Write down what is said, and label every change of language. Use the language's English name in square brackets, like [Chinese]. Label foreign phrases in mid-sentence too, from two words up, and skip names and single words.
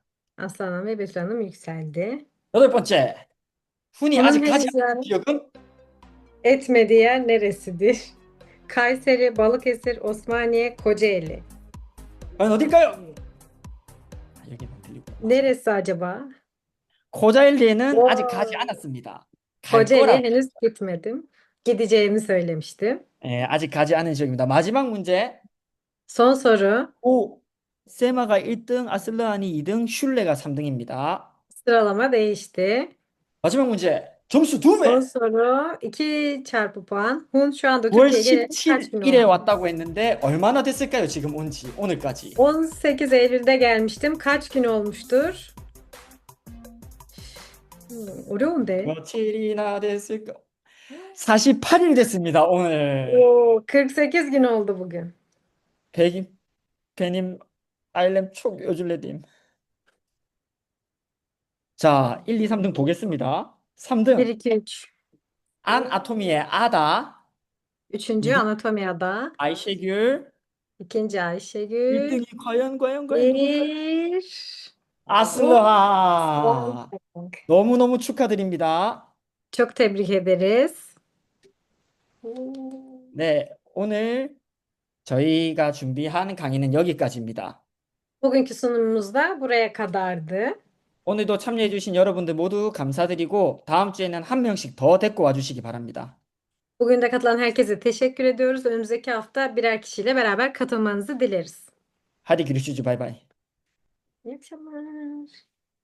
[Turkish] Aslan ve Betül Hanım yükseldi. [Korean] 여덟 번째, 훈이 [Turkish] Onun [Korean] 아직 가지 [Turkish] henüz [Korean] 않은 [Turkish] ziyaret [Korean] 지역은 [Turkish] etmediği yer neresidir? Kayseri, Balıkesir, Osmaniye, Kocaeli. [Korean] 과연 어딜까요? 여기는 들리고. [Turkish] Neresi acaba? [Korean] 코자일리에는 아직 가지 Oo. 않았습니다. 갈 [Turkish] Kocaeli'ye [Korean] 거라고. [Turkish] henüz gitmedim. Gideceğimi söylemiştim. [Korean] 아직 가지 않은 지역입니다. 마지막 문제. [Turkish] Son soru. [Korean] 세마가 1등, 아슬르한이 2등, 슐레가 3등입니다. [Turkish] Sıralama değişti. [Korean] 마지막 문제. 점수 두 [Turkish] Son [Korean] 배. [Turkish] soru 2 çarpı puan. Hun şu anda [Korean] 9월 [Turkish] Türkiye'ye geleli kaç gün [Korean] 17일에 [Turkish] oldu? [Korean] 왔다고 했는데 얼마나 됐을까요? 지금 온지 오늘까지. [Turkish] 18 Eylül'de gelmiştim. Kaç gün olmuştur? [Korean] 어려운데. 며칠이나 됐을까? 48일 됐습니다. 오늘. [Turkish] Oo, 48 gün oldu bugün. 베님 아일렘 촉 요줄레님. [Korean] 자, 1, 2, 3등 보겠습니다. 1, 3등 2, 3. 안 아토미의 아다, [Turkish] Üçüncü [Korean] 2등 [Turkish] Anatomiya'da. [Korean] 아이셰귤, [Turkish] İkinci Ayşegül. [Korean] 1등이 과연 누굴까요? [Turkish] Bir. [Korean] 아슬라. 너무너무 축하드립니다. [Turkish] Çok tebrik ederiz. [Korean] 네, 오늘 저희가 준비한 강의는 여기까지입니다. [Turkish] Bugünkü sunumumuz da buraya kadardı. [Korean] 오늘도 참여해주신 여러분들 모두 감사드리고 다음 주에는 한 명씩 더 데리고 와주시기 바랍니다. [Turkish] Bugün de katılan herkese teşekkür ediyoruz. Önümüzdeki hafta birer kişiyle beraber katılmanızı dileriz. Hadi görüşürüz. Bay bay. İyi akşamlar.